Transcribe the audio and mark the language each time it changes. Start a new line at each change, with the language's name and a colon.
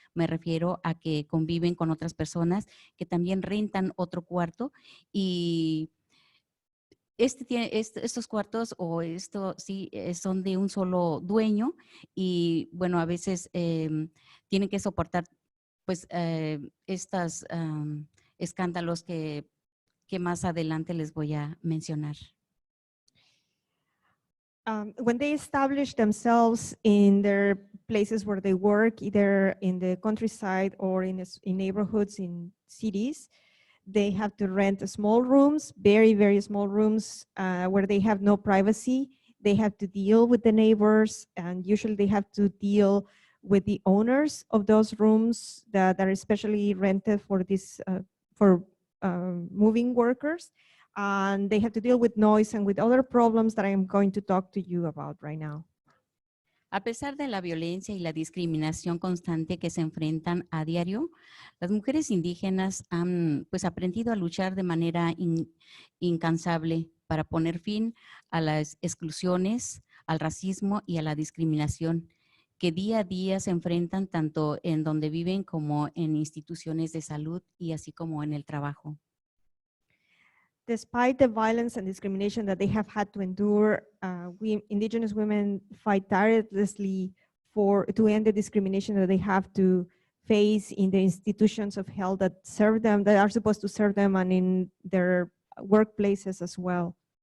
Spanish: Me refiero a que conviven con otras personas que también rentan otro cuarto y estos cuartos o esto sí son de un solo dueño y bueno, a veces tienen que soportar pues estos escándalos que más adelante les voy a mencionar.
English: When they establish themselves in their places where they work, either in the countryside or in neighborhoods in cities, they have to rent small rooms, very, very small rooms where they have no privacy. They have to deal with the neighbors, and usually they have to deal with the owners of those rooms that are especially rented for this moving workers. And they have to deal with noise and with other problems that I'm going to talk to you about right now.
Spanish: A pesar de la violencia y la discriminación constante que se enfrentan a diario, las mujeres indígenas han pues aprendido a luchar de manera incansable para poner fin a las exclusiones, al racismo y a la discriminación que día a día se enfrentan tanto en donde viven como en instituciones de salud y así como en el trabajo.
English: Despite the violence and discrimination that they have had to endure, indigenous women fight tirelessly to end the discrimination that they have to face in the institutions of health that serve them, that are supposed to serve them, and in their workplaces as well.